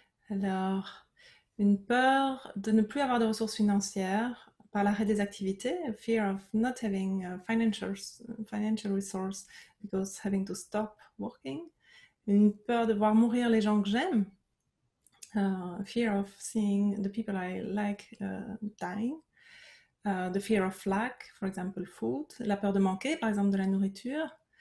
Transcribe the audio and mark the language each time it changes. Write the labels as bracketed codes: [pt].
[fr] Alors, une peur de ne plus avoir de ressources financières par l'arrêt des activités, [en] a fear of not having financial resource because having to stop working. [fr] Une peur de voir mourir les gens que j'aime, [en] fear of seeing the people I like dying. The fear of lack, for example, food. [fr] La peur de manquer, par exemple, de la nourriture.